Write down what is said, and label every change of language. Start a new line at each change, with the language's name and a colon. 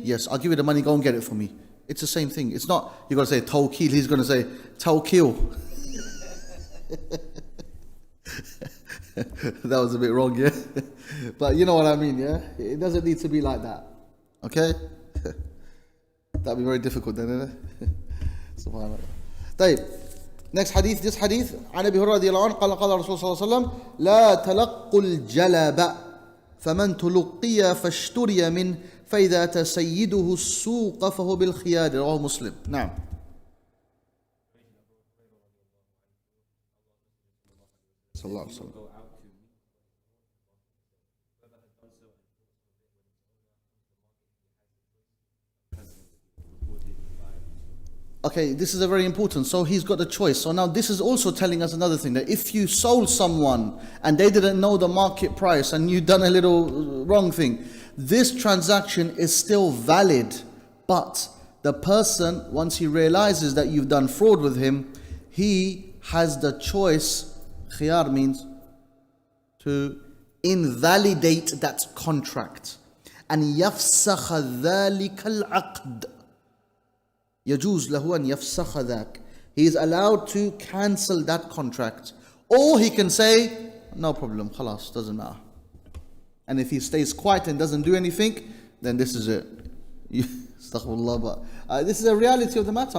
English: Yes, I'll give you the money, go and get it for me. It's the same thing. It's not, you've got to say tawkeel, he's going to say tawkeel. That was a bit wrong, yeah? But you know what I mean, yeah? It doesn't need to be like that. Okay? That'd be very difficult then, isn't it?
Arabic: Subhanallah. طيب.
English: Next hadith, this hadith,
Arabic: عن أبي هريرة رضي الله عنه قال قال رسول الله صلى الله عليه وسلم لا تلقوا الجلب فمن تلقي فاشتري منه فإذا أتى سيده السوق فهو بالخيار رواه مسلم. نعم. صلى الله عليه وسلم.
English: Okay, this is a very important. So he's got a choice. So now this is also telling us another thing, that if you sold someone and they didn't know the market price and you done a little wrong thing, this transaction is still valid. But the person, once he realizes that you've done fraud with him, he has the choice, khiyar means to invalidate that contract.
Arabic: And يفسخ ذلك العقد. يجوز له أن يفسخ ذاك.
English: He is allowed to cancel that contract. Or he can say, no problem, خلاص, doesn't matter. And if he stays quiet and doesn't do anything, then this is it. Astaghfirullah, but this is a reality of the matter.